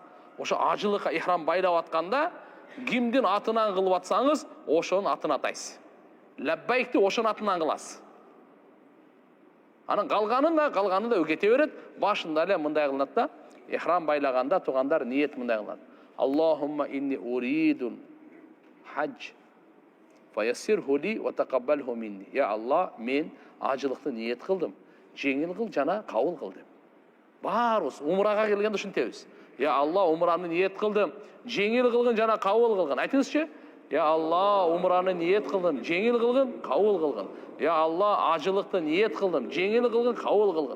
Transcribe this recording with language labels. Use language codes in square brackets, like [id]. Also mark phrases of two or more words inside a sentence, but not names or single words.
[ky] Ошо ажылыкка ихрам байлап атканда кимдин атынан кылып атсаңыз, ошонун атын атайсыз. Лаббайкти ошонун атынан кыласыз. Анан калганын да өгете берет. Башында эле мындай кылынат да, ихрам байлаганда туугандар ниет мындай кылат. [ar] اللهم إني أريد الحج فيسره لي وتقبله مني. [ky] Я Алла, мен ажылыкты ниет кылдым. Жеңил кыл жана кабыл кыл деп. Барыбыз умрага келгенде ушинтебиз. Я Алла, умраны ниет кылдым. Жеңил кылгын жана кабыл кылгын. Айтыңызчы? Я Алла, умраны ниет кылдым. Жеңил кылгын, кабыл кылгын. Я Алла, ажылыкты ниет кылдым. Жеңил кылгын, кабыл кылгын.